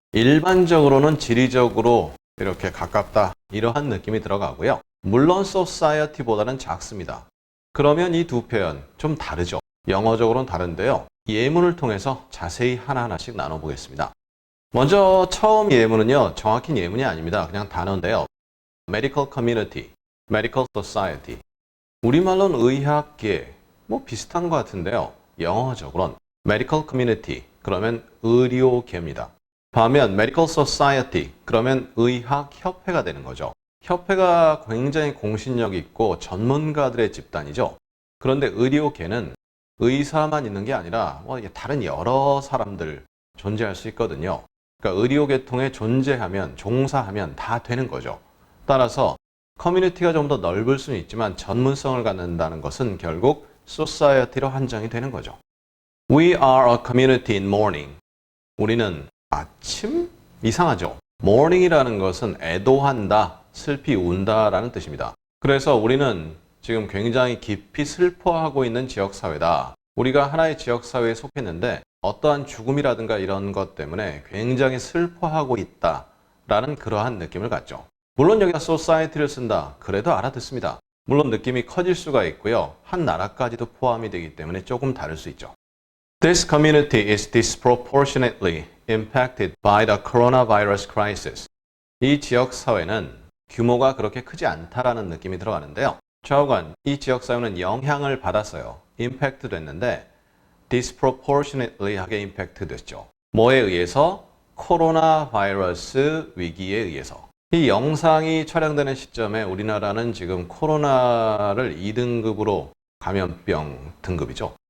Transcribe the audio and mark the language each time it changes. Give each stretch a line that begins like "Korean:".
Korean: 일반적으로는 지리적으로 이렇게 가깝다 이러한 느낌이 들어가고요. 물론 society보다는 작습니다. 그러면 이 두 표현 좀 다르죠. 영어적으로는 다른데요. 예문을 통해서 자세히 하나하나씩 나눠보겠습니다. 먼저 처음 예문은요. 정확히 예문이 아닙니다. 그냥 단어인데요.
English: Medical Community, Medical Society.
Korean: 우리말로는 의학계, 비슷한 것 같은데요. 영어적으로는 Medical Community, 그러면 의료계입니다. 반면 Medical Society, 그러면 의학협회가 되는 거죠. 협회가 굉장히 공신력 있고 전문가들의 집단이죠. 그런데 의료계는 의사만 있는 게 아니라 다른 여러 사람들 존재할 수 있거든요. 그러니까 의료계통에 존재하면, 종사하면 다 되는 거죠. 따라서 커뮤니티가 좀 더 넓을 수는 있지만 전문성을 갖는다는 것은 결국 society로 한정이 되는 거죠.
English: We are a community in mourning.
Korean: 우리는 아침? 이상하죠? mourning이라는 것은 애도한다, 슬피 운다라는 뜻입니다. 그래서 우리는 지금 굉장히 깊이 슬퍼하고 있는 지역사회다. 우리가 하나의 지역사회에 속했는데 어떠한 죽음이라든가 이런 것 때문에 굉장히 슬퍼하고 있다라는 그러한 느낌을 갖죠. 물론 여기다 society를 쓴다. 그래도 알아듣습니다. 물론 느낌이 커질 수가 있고요. 한 나라까지도 포함이 되기 때문에 조금 다를 수 있죠.
English: This community is disproportionately impacted by the coronavirus crisis.
Korean: 이 지역사회는 규모가 그렇게 크지 않다라는 느낌이 들어가는데요. 좌우간 이 지역사회는 영향을 받았어요. impact 됐는데 disproportionately 하게 impact 됐죠. 뭐에 의해서? 코로나 바이러스 위기에 의해서. 이 영상이 촬영되는 시점에 우리나라는 지금 코로나를 2등급으로 감염병 등급이죠.